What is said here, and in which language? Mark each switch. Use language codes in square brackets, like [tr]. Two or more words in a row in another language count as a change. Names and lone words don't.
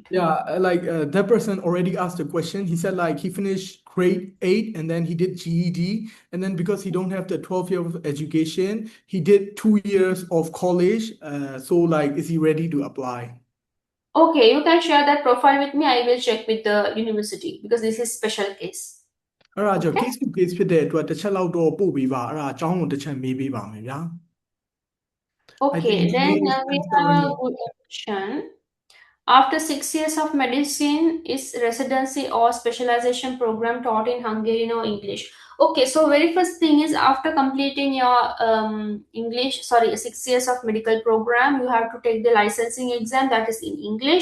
[en] Yeah, that person already asked a question. He said like he finished grade 8 and then he did GED, and then because he don't have the 12 years of education, he did 2 years of college. So like, is he ready to apply? Okay, you can share that profile with me. I will check with the university because this is special case. [my] အဲ့ဒါကြောင့် [en] Okay. case to case [my] ဖြစ်တဲ့အတွက်တစ်ချက်လောက်တော့ပို့ပေးပါအဲ့ဒါအကြောင်းကိုတစ်ချက်မေးပေးပါမယ်ဗျာ [en] I think Okay, he then is we have a answering. good question. After 6 years of medicine, is residency or specialization program taught in Hungarian or English? Okay, so very first thing is after completing your English, sorry, 6 years of medical program, you have to take the licensing exam that is in English.